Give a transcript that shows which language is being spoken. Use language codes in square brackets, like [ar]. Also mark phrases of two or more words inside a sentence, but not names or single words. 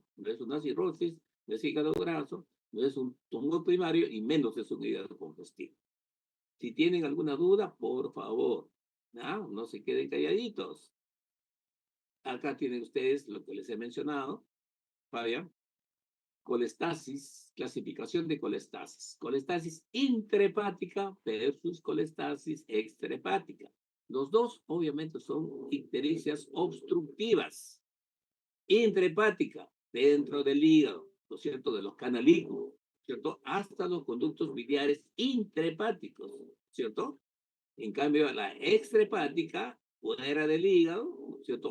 [es] No es una cirrosis, no es hígado graso, no es un tumor primario y menos es un hígado congestivo. Si tienen alguna duda, por favor, ¿ah? No se queden calladitos. Acá tienen ustedes lo que les he mencionado, Fabián. Colestasis, clasificación de colestasis. Colestasis intrahepática versus colestasis extrahepática. Los dos, obviamente, son ictericias obstructivas. Intrahepática, dentro del hígado, ¿no es cierto? De los canalículos, ¿cierto? Hasta los conductos biliares intrahepáticos, ¿cierto? En cambio, la extrahepática, fuera del hígado, ¿cierto?